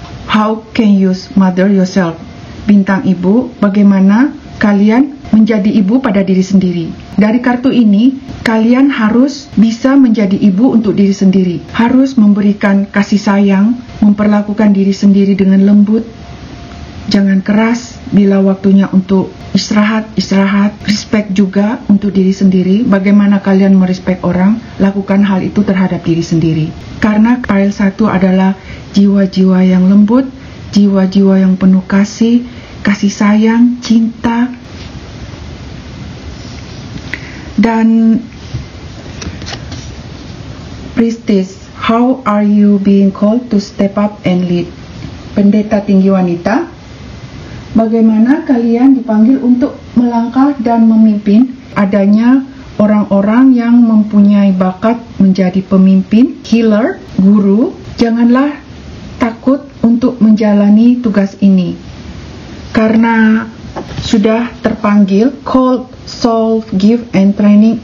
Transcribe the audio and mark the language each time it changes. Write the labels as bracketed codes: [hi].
[en] How can you mother yourself? [id] Bintang ibu, bagaimana kalian menjadi ibu pada diri sendiri. Dari kartu ini, kalian harus bisa menjadi ibu untuk diri sendiri. Harus memberikan kasih sayang, memperlakukan diri sendiri dengan lembut. Jangan keras bila waktunya untuk istirahat. Respect juga untuk diri sendiri. Bagaimana kalian merespek orang, lakukan hal itu terhadap diri sendiri. Karena pile 1 adalah jiwa-jiwa yang lembut, jiwa-jiwa yang penuh kasih sayang, cinta. [en] Dan Priestess, how are you being called to step up and lead? [id] Pendeta tinggi wanita, bagaimana kalian dipanggil untuk melangkah dan memimpin? Adanya orang-orang yang mempunyai bakat menjadi pemimpin, healer, guru. Janganlah takut untuk menjalani tugas ini, karena sudah terpanggil, [en] called, solve, give, and training.